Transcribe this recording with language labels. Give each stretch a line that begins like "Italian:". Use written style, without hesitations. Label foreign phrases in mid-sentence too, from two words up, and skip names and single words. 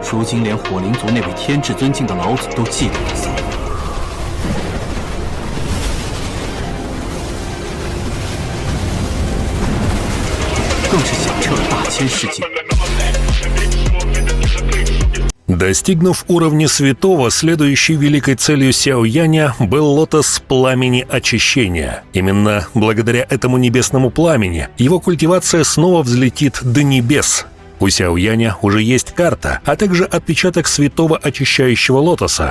Chinese: 如今连火灵族那位天至尊敬的老祖都嫉妒不散。更是响彻了大千世界。
Russian: Достигнув уровня святого, следующей великой целью Сяо Яня был лотос пламени очищения. Именно благодаря этому небесному пламени его культивация снова взлетит до небес. У Сяо Яня уже есть карта, а также отпечаток святого очищающего лотоса.